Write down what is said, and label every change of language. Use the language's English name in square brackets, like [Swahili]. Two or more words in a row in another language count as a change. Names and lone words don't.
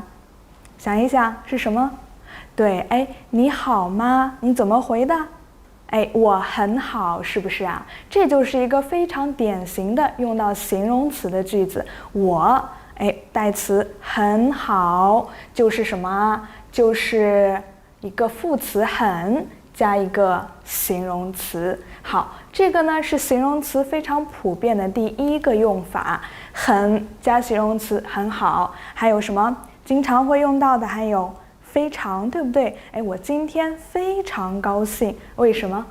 [Chinese] 想一想是什麼？對，你好嗎？你怎麼回的？我很好，是不是啊？這就是一個非常典型的用到形容詞的句子。我，代詞很好，就是什麼？就是一個副詞很加一個形容詞。好，這個呢是形容詞非常普遍的第1個用法，很加形容詞很好。還有什麼經常會用到的？還有非常，對不對？我今天非常高興，為什麼？